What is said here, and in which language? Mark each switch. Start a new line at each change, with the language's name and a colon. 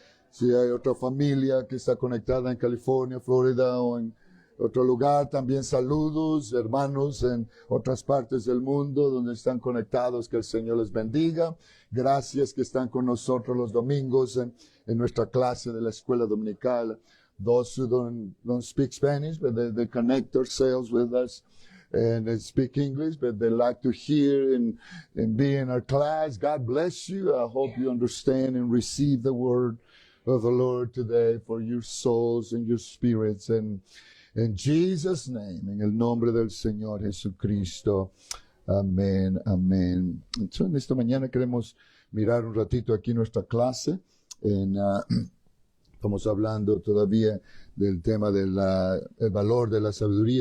Spanish: Si hay otra familia que está conectada en California, Florida o en otro lugar, también saludos, hermanos en otras partes del mundo donde están conectados, que el Señor les bendiga. Gracias que están con nosotros los domingos en nuestra clase de la escuela dominical.
English: Those who don't speak Spanish, but they connect themselves with us and they speak English, but they like to hear and be in our class. God bless you. I hope you understand and receive the word of the Lord today for your souls and your spirits. And in Jesus' name,
Spanish: en el nombre del Señor Jesucristo. Amén, amén. Entonces, esta mañana queremos mirar un ratito aquí nuestra clase. Estamos hablando todavía del tema del valor de la sabiduría.